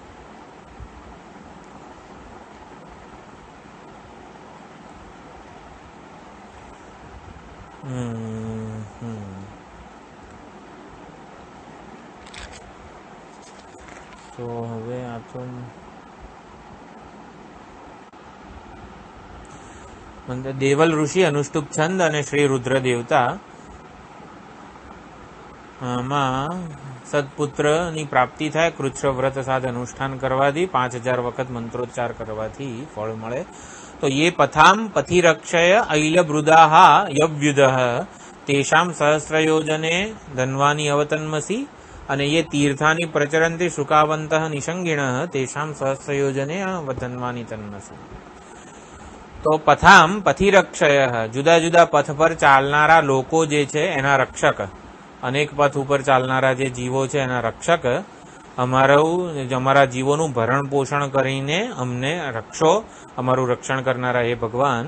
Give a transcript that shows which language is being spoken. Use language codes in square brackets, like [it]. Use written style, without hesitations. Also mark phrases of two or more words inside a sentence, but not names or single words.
[gu] તો હવે આ તો દેવલ ઋષિ અનુષ્ટુપ છંદ અને શ્રી રુદ્ર દેવતા માં સદપુત્રની પ્રાપ્તિ થાય. કૃચ્છ વ્રત સાથે અનુષ્ઠાન કરવાથી 5000 વખત મંત્રોચ્ચાર કરવાથી ફળ મળે. [sa] તો ये पथाम पथिरक्षय ऐलब्रुदाः यव्युदः तेषां सहस्रयोजने धन्वानि अवतन्मसि અને ये तीर्थानि प्रचरन्ति शुकावन्तः निषङ्गिणः तेषां सहस्रयोजने धन्वानि तन्मसि. [gu] તો પથામ પથિરક્ષય, જુદા જુદા પથ પર ચાલનારા લોકો જે છે એના રક્ષક, અનેક પથ ઉપર ચાલનારા જે જીવો છે એના રક્ષક, અમારા જીવોનું ભરણ પોષણ કરીને અમને રક્ષો, અમારું રક્ષણ કરનારા એ ભગવાન.